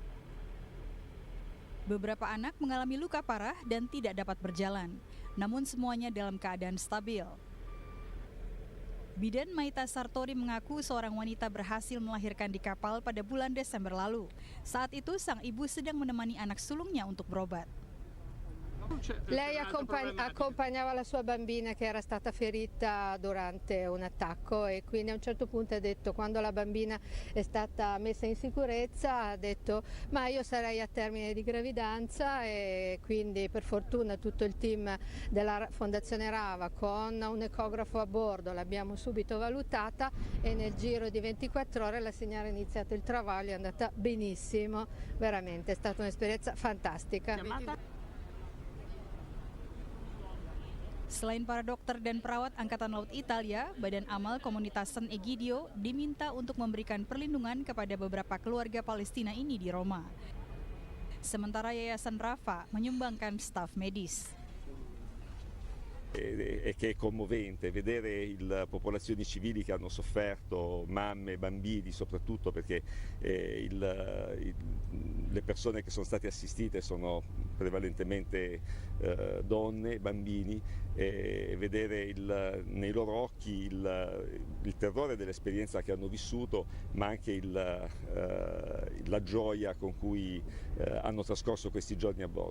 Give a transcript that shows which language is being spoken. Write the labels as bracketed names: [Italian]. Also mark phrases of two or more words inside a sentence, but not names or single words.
[Indonesian] Beberapa anak mengalami luka parah dan tidak dapat berjalan, namun semuanya dalam keadaan stabil. Bidan Maita Sartori mengaku seorang wanita berhasil melahirkan di kapal pada bulan Desember lalu. Saat itu sang ibu sedang menemani anak sulungnya untuk berobat. [Italian] Lei accompagnava la sua bambina che era stata ferita durante un attacco e quindi a un certo punto ha detto, quando la bambina è stata messa in sicurezza, ha detto ma io sarei a termine di gravidanza, e quindi per fortuna tutto il team della Fondazione Rava con un ecografo a bordo l'abbiamo subito valutata e nel giro di 24 ore la signora ha iniziato il travaglio, è andata benissimo, veramente è stata un'esperienza fantastica. [Indonesian] Selain para dokter dan perawat Angkatan Laut Italia, Badan Amal Komunitas San Egidio diminta untuk memberikan perlindungan kepada beberapa keluarga Palestina ini di Roma. Sementara Yayasan Rafa menyumbangkan staf medis. [Italian] E che è commovente vedere le popolazioni civili che hanno sofferto, mamme, bambini soprattutto, perché le persone che sono state assistite sono prevalentemente donne, bambini, e vedere nei loro occhi il terrore dell'esperienza che hanno vissuto, ma anche la gioia con cui hanno trascorso questi giorni a bordo.